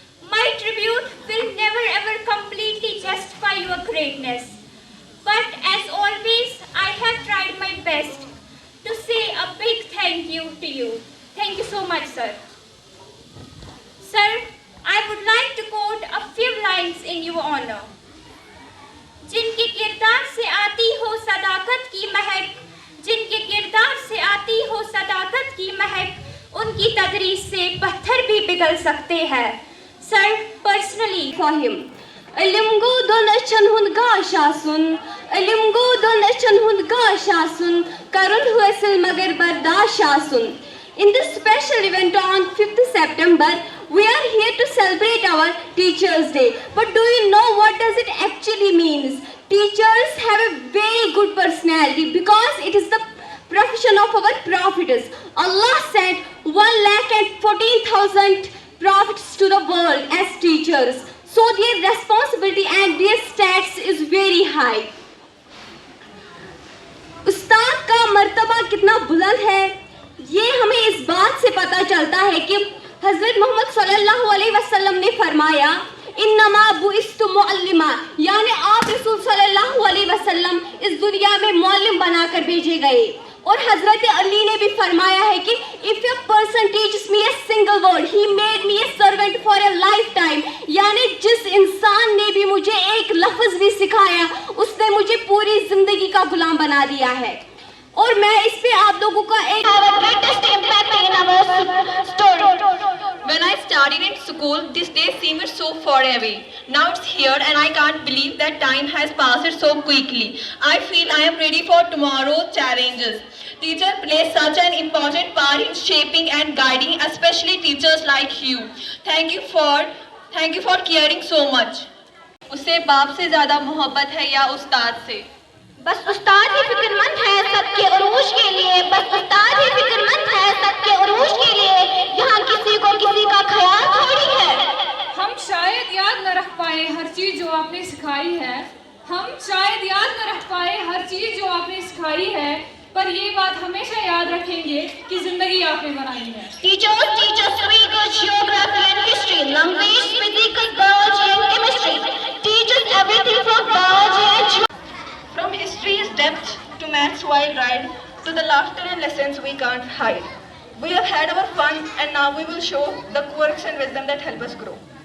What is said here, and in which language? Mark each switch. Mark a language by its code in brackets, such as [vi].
[en] My tribute will never ever completely justify your greatness. But as always, I have tried my best to say a big thank you to you. Thank you so much, sir. Sir, I would like to quote a few lines in your honor. [hi] जिनके किरदार से आती हो सदाकत की महक, जिनके किरदार से आती हो सदाकत की महक, उनकी तदरीस से पत्थर भी पिघल सकते हैं. [en] Sir, personally for him. Ilimgu don achan hund gashasun, ilimgu don achan hund gashasun, karun huasil magar bardashasun. In this special event on 5th September, we are here to celebrate our Teachers' Day. But do you know what does it actually means? Teachers have a very good personality because it is the profession of our prophets. Allah sent 1,14,000 prophets to the world as teachers. So their responsibility and their status is very high. [hi] उस्ताद का मर्तबा कितना बुलंद है, ये हमें इस बात से पता चलता है कि हज़रत मोहम्मद सल्लल्लाहु अलैहि वसल्लम ने फरमाया, [ar] इन्नमा बुइस्तु मुअल्लिमा, [hi] यानी आप रसूल सल्लल्लाहु अलैहि वसल्लम इस दुनिया में मुअल्लिम बनाकर भेजे गए. और हजरत अली ने भी फरमाया है कि [en] if a person teaches me a single word he made me a servant for a life time, [hi] यानी जिस इंसान ने भी मुझे एक लफ्ज भी सिखाया उसने मुझे पूरी जिंदगी का गुलाम बना दिया है. और मैं इस पे आप लोगों का एक [en] When I studied in school, this day seemed so far away. Now it's here and I can't believe that time has passed so quickly. I feel I am ready for tomorrow's challenges. Teacher plays such an important part in shaping and guiding, especially teachers like you. Thank you for caring so much. [hi] उसे बाप से ज़्यादा मोहब्बत है या उस्ताद से? बस उस्ताद ही फिक्रमंद है सबके उरूज के लिए, बस उस्ताद ही फिक्रमंद है सबके उरूज के लिए, यहाँ किसी को किसी का ख्याल थोड़ी है. हम शायद याद न रख पाए हर चीज जो आपने सिखाई है, हम शायद याद न रख पाए हर चीज जो आपने सिखाई है, पर ये बात हमेशा याद रखेंगे कि जिंदगी आपने बनाई है. [en] Teachers teach us geography and history, language, physics, biology and chemistry. Teach us everything from biology and geography. From history's depth to math's wild ride, to the laughter and lessons we can't hide. We have had our fun and now we will show the quirks and wisdom that help us grow.